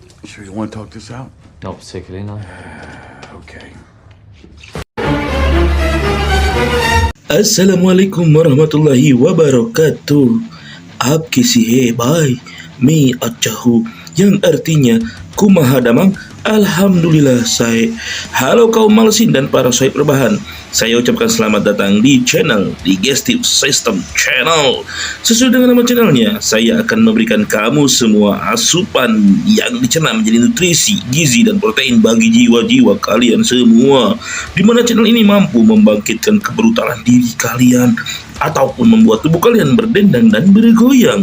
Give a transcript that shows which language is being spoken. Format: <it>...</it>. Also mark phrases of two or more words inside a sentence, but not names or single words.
<en>sure you want to talk this out? Not particularly, no. Okay.</en> <ar>السلام عليكم ورحمة الله وبركاته.</ar> <hi>आप किसी है भाई, मैं अच्छा हूँ,</hi> <id>yang artinya</id> <su>kumaha damang,</su> <id>alhamdulillah saya. Halo kaum malsin dan para sohib rebahan, saya ucapkan selamat datang di channel Digestive System Channel. Sesuai dengan nama channelnya, saya akan memberikan kamu semua asupan yang dicerna menjadi nutrisi, gizi, dan protein bagi jiwa-jiwa kalian semua, di mana channel ini mampu membangkitkan kebrutalan diri kalian ataupun membuat tubuh kalian berdendang dan bergoyang.</id>